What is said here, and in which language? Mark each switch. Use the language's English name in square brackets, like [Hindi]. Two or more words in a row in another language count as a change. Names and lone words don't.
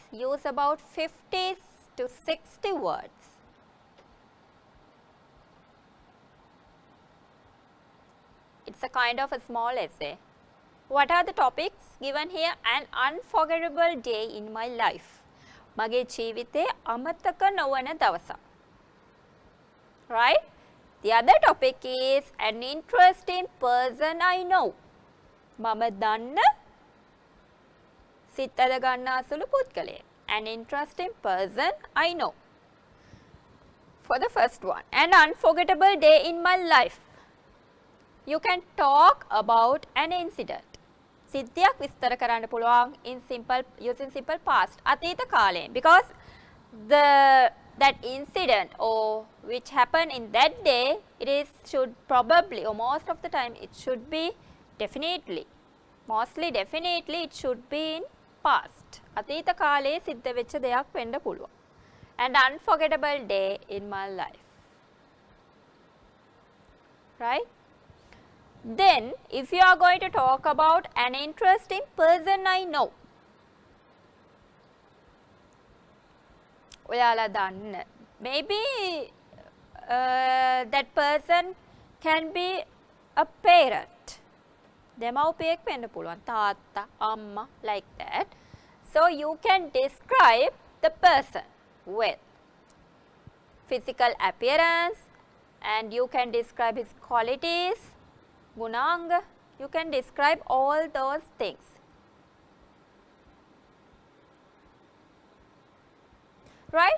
[English] Use about 50 to 60 words. It's a kind of a small essay. What are the topics given here? An unforgettable day in my life. [Sinhala] මගේ ජීවිතේ අමතක නොවන දවසක්. [English] right? The other topic is an interesting person I know. [Sinhala] මම දන්න සිත් අද ගන්නා සුළු පුද්ගලයෙක්. [English] An interesting person I know. For the first one, an unforgettable day in my life. You can talk about an incident. [Sinhala] සිද්ධියක් විස්තර කරන්න පුළුවන් [English] in simple using simple past. [Sinhala] අතීත කාලයෙන්. [English] Because that incident or which happened in that day, should probably or most of the time it should be definitely it should be in past. [Sinhala] අතීත කාලයේ සිද්ධ වෙච්ච දෙයක් වෙන්න පුළුවන්. [English] An unforgettable day in my life. Right? Then, if you are going to talk about an interesting person I know, [Sinhala] ඔයාලා දන්න, [English] maybe that person can be a parent. [Sinhala] දෙමව්පියෙක් වෙන්න පුළුවන්, තාත්තා, අම්මා, [English] like that. So, you can describe the person with physical appearance, and you can describe his qualities, gunanga, you can describe all those things. Right?